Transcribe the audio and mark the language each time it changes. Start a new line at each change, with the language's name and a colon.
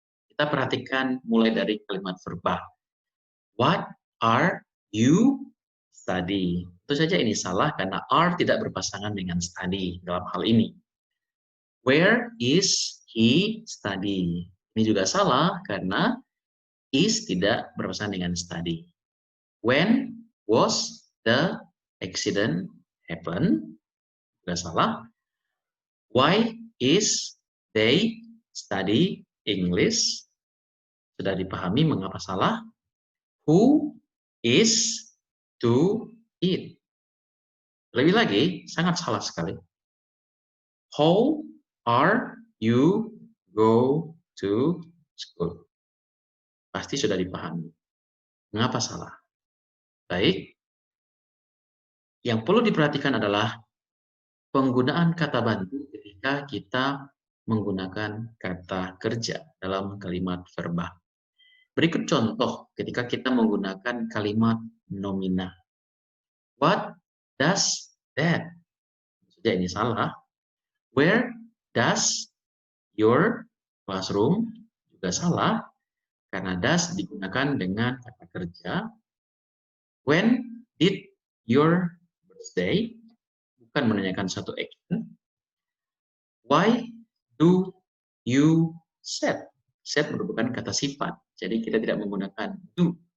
Indonesian: Kita perhatikan mulai dari kalimat verba. What are you study? Tentu saja ini salah karena are tidak berpasangan dengan study dalam hal ini.
English: Where is he study?
Indonesian: Ini juga salah karena is tidak berpasangan dengan study.
English: When was the accident happen?
Indonesian: Juga salah.
English: Why is they study English?
Indonesian: Sudah dipahami mengapa salah.
English: Who is to eat?
Indonesian: Lebih lagi, sangat salah sekali.
English: How are you go to school?
Indonesian: Pasti sudah dipahami. Mengapa salah? Baik. Yang perlu diperhatikan adalah penggunaan kata bantu ketika kita menggunakan kata kerja dalam kalimat verba. Berikut contoh ketika kita menggunakan kalimat nomina.
English: What does that?
Indonesian: Saja ini salah.
English: Where does your classroom?
Indonesian: Juga salah karena does digunakan dengan kata kerja.
English: When did your birthday?
Indonesian: Bukan menanyakan satu action.
English: Why do you set?
Indonesian: Set merupakan kata sifat, jadi kita tidak menggunakan do.